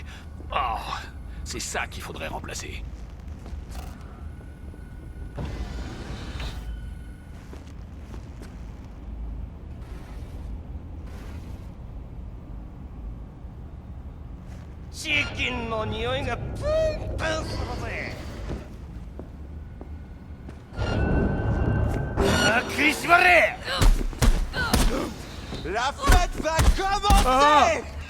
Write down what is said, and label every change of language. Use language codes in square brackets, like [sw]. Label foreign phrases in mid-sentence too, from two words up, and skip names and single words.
[fr] Oh, c'est ça qu'il faudrait remplacer. [ja] Chicken の匂いがプンプンするぜ。食いしばれ。 [fr] La fête va commencer!